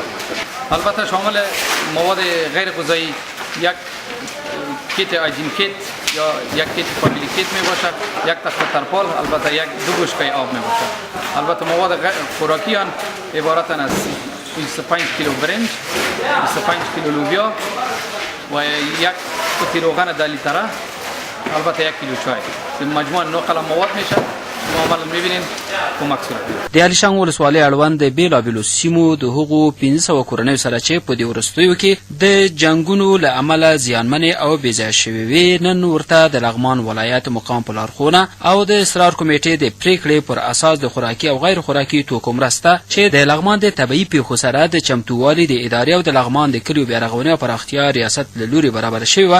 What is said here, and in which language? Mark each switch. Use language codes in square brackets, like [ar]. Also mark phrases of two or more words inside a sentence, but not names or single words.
[fa] البته شامل مواد غیر غذایی یک کیت [en] hygiene kit [fa] یا یک کیت [en] family kit [fa] می باشد، یک تخته ترپال، البته یک 2 بشکه آب می باشد. البته مواد خوراکی آن عبارتند از 25 کیلو برنج، 25 کیلو لوبیا و یک قطعه روغن 10 لیتره، البته 1 کیلو چای. مجموعاً 9 قلم مواد میشه. معامله میبینین کومک صورت. [ps] د علیشنګ ولسوالۍ اړوند د بیلابیلو سیمو د هغو 1500 کورنیو سره چې په دې وروستیو کې د جنګونو له امله زیانمنې او بېځایه شوې وې نن ورته د لغمان ولایت مقام په لارښوونه او د اصرار کمیټې د پریکړې پر اساس د خوراکي او غیر خوراکي توکو مرسته چې د لغمان د طبیعي پیښو سره د چمتووالي د ادارې او د لغمان د کلیو بیارغونې او پراختیا ریاست له لورې برابره شوې وه.